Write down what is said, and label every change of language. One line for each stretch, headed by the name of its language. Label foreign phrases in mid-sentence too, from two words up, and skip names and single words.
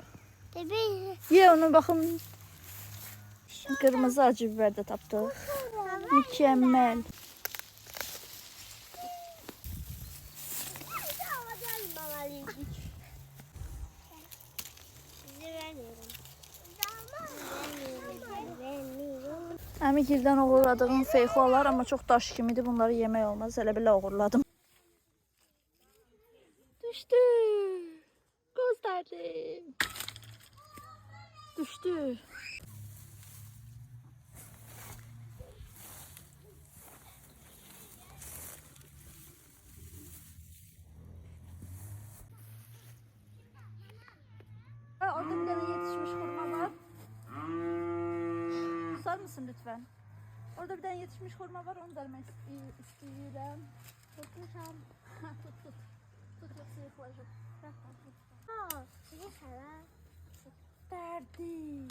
Turkish: Ye onu bakın.
Azerbaijani: Kırmızı acı biber de tapdık. Mükemmel. Əmikildən uğurladığım feyxolar, amma çox daş kimidir. Bunları yemək olmaz. Elə belə uğurladım. Düşdü. Göstərdim. Düşdü.
Turkish: Orada bir tane yetişmiş hurma var. Susar mısın lütfen? Orada bir tane yetişmiş hurma var, onu vermek istiyorum.
Azerbaijani: Tutmuşam. Tut tut. Tut yok sıyıklayacak.
Turkish: Derdi.